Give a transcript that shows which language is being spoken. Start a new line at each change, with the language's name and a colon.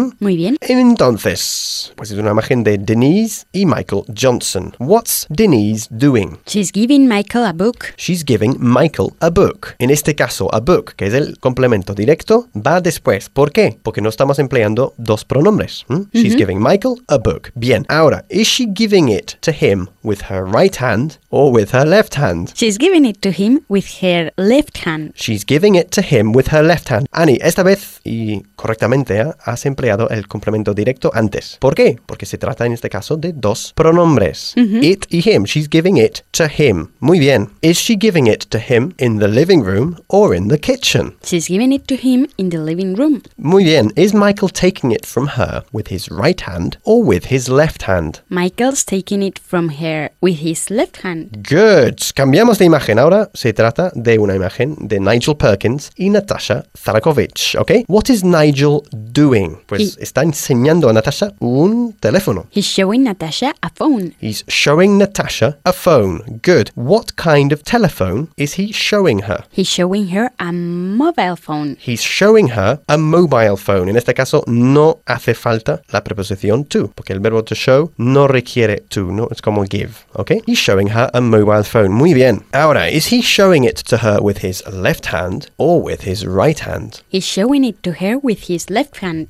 Spanish: Muy bien. Entonces, pues es una imagen de Denise y Michael Johnson.
English: What's Denise doing? She's giving Michael a book. She's giving Michael a book.
Spanish: En este caso,
English: a book,
Spanish: que es el complemento directo, va después. ¿Por qué? Porque no estamos empleando dos pronombres.
English: She's giving Michael a book.
Spanish: Bien, ahora,
English: is she giving it to him with her right hand or with her left hand? She's giving it to him with her left hand. She's giving it to him with her left hand.
Spanish: Annie, esta vez, y correctamente, has empleado el complemento directo antes. ¿Por qué? Porque se trata en este caso de dos pronombres.
English: It y him. She's giving it to him.
Spanish: Muy bien.
English: Is she giving it to him in the living room or in the kitchen? She's giving it to him in the living room. Muy bien. Is Michael taking it from her with his right hand or with his left hand? Michael's taking it from her with his left hand. Good.
Spanish: Cambiamos de imagen. Ahora se trata de una imagen de Nigel Perkins y Natasha Tharakovich. ¿Ok?
English: What is Nigel doing?
Spanish: Pues está enseñando a Natasha un teléfono.
English: He's showing Natasha a phone. He's showing Natasha a phone. Good. What kind of telephone is he showing her? He's showing her a mobile phone. He's showing her a mobile phone.
Spanish: En este caso, no hace falta la preposición to, porque el verbo to show no requiere to, no es como give.
English: Okay? He's showing her a mobile phone.
Spanish: Muy bien.
English: Ahora, is he showing it to her with his left hand or with his right hand? He's showing it to her with his left hand.